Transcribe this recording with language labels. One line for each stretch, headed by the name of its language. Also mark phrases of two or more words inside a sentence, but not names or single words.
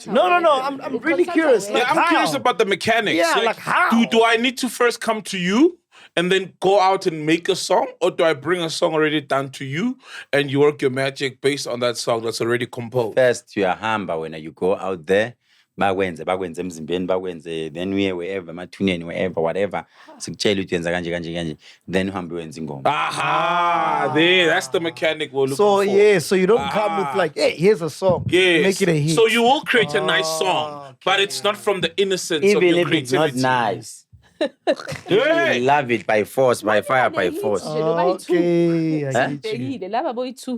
English: No. I'm really curious. Like I'm curious about the mechanics. Yeah, like how? Do I need to first come to you and then go out and make a song? Or do I bring a song already done to you and you work your magic based on that song that's already composed? First, you are humble when you go out there.
Zulu: Bakwenze emzimbeni bakwenze,
English: then we wherever
Zulu: mathuneni
English: wherever whatever
Zulu: sikutshela ukuthi yenza kanje then uhambe wenza ingoma.
English: That's the mechanic we're looking for. So you don't come with like, hey, here's a song. Yes. Make it a hit. So you will create a nice song, but it's not from the innocence Even of your if it's creativity. not nice. You love it by force, by fire, by force. Okay, I get you.